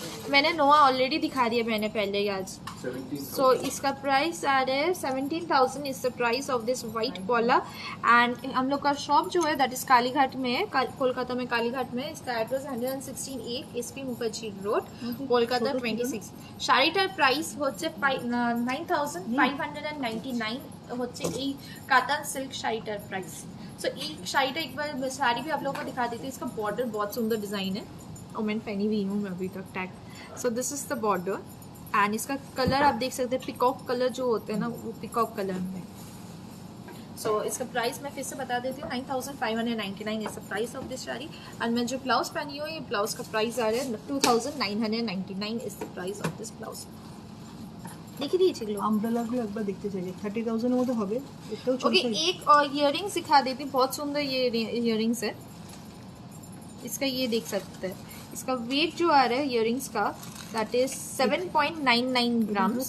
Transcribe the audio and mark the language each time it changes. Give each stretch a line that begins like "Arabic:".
Hindi: मैंने नोआ ऑलरेडी दिखा दिया मैंने पहले ही आज। सो इसका प्राइस आ रहा है 17,000
English: is the price of this white collar
Hindi: and हम लोग का शॉप जो है दैट इज कालीघाट में है, कोलकाता में कालीघाट में। इसका address 116A SP Mukherjee road Kolkata 26।
Bangla: শাড়িটার প্রাইস হচ্ছে 9,599 হচ্ছে এই কাতান সিল্ক শাড়িটার প্রাইস।
Hindi: सो एक শাড়িটা एक बार साड़ी भी आप लोगों को दिखा देती हूँ। इसका बॉर्डर बहुत सुंदर डिजाइन है और मैंने पहनी हुई हूँ मैं अभी तक tag. So this is the border and इसका कलर आप देख सकते हैं, पिकॉक कलर जो होते हैं ना वो पिकॉक कलर में। सो इसका प्राइस मैं फिर से बता देती हूँ 9,599
English: is the price of this sari
Hindi: and मैं जो ब्लाउज पहनी हूँ ये ब्लाउज का प्राइस आ रहा है 2,999
English: Is the price of this blouse.
Hindi: देखी दिए लो।
Bangla: আমব্রেলা গুলো একবার দেখতে চাই 30,000 এর মধ্যে হবে এটাও ছোট ओके
English: size।
Hindi: एक और इयररिंग्स दिखा देती, बहुत सुंदर ये इयररिंग्स है। इसका ये देख सकते हैं, इसका वेट जो आ रहा है इयररिंग्स का दैट इज 7.99 ग्राम्स।